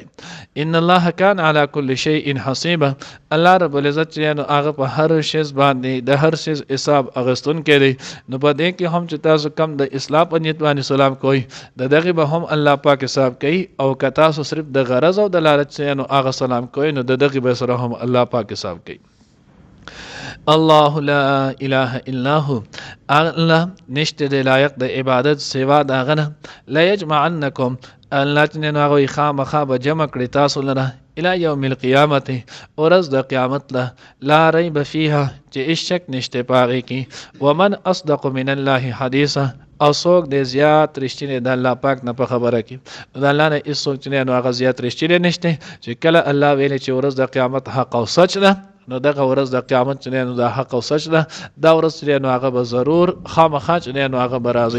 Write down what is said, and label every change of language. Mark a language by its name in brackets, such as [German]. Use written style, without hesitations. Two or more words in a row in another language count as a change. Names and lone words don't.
[Arabic] ان الله کان علی کل شیء حسیبا [Pashto] الله رب العزت چې نو هغه په هر شی باندې د هر شی حساب اغستون کړي. نو په دې کې هم چې تاسو کم د اصلاح په نیت باندې سلام کوئ د دغه به هم الله پاک حساب کوي او که تاسو صرف د غرض او د لالچ چې نو هغه سلام کوئ نو د دغه به سره هم الله پاک حساب کوي. [Arabic] الله لا اله الا هو [Pashto] الله نشته د لایق د عبادت سوا د هغه نه. [Arabic] لا یجمعنکم الله [Pashto] چې نو هغوی خامخا به جمع کړي تاسو لره [Arabic] الى یوم القیامت [Pashto] ورځ د قیامت له [Arabic] لا ریب فیها [Pashto] چې هیڅ شک نشته په هغې کې. [Arabic] ومن اصدق من الله حدیثا [Pashto] او څوک دی زیات رښتینی د الله پاک نه په خبره کې د الله نه هېڅ څوک چې نو هغه زیات رښتینی نشته چې کله الله ویلي چې ورځ د قیامت حق او سچ ده نو دغه ورځ د قیامت چې نو د حق او سچ ده دا ورځ چې نو هغه به ضرور خامخا چې نو هغه به راځي.